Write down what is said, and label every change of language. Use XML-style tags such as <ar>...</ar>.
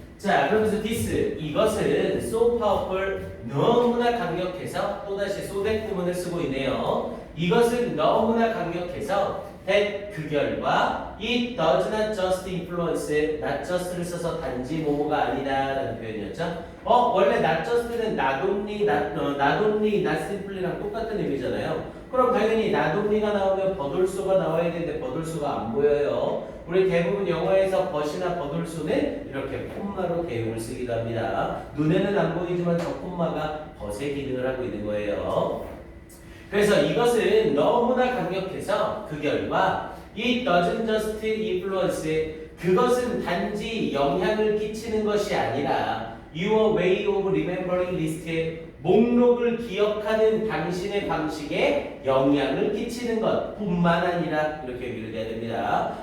<ko>자, 그러면서 this, 이것은</ko> <en>so powerful,</en> <ko>너무나 강력해서 또다시</ko> <en>so that</en> <ko>구문을 쓰고 있네요. 이것은 너무나 강력해서 that, 그 결과</ko> <en>it does not just influence, not just</en> <ko>를 써서 단지 뭐뭐가 아니다 라는 표현이었죠. 원래 not just는</ko> <en>not only, not simply</en> <ko>랑 똑같은 의미잖아요. 그럼 당연히</ko> <en>not only</en> <ko>가 나오면 버돌수가 나와야 되는데 버돌수가 안 보여요. 우리 대부분 영어에서 벗이나 버돌수는 이렇게 콤마로 대용을 쓰기도 합니다. 눈에는 안 보이지만 저 콤마가 벗의 기능을 하고 있는 거예요. 그래서 이것은 너무나 강력해서 그 결과</ko> <en>it doesn't just influence,</en> <ko>그것은 단지 영향을 끼치는 것이 아니라</ko> <en>your way of remembering list,</en> <ko>목록을 기억하는 당신의 방식에 영향을 끼치는 것 뿐만 아니라 이렇게 얘기를 해야 됩니다.</ko>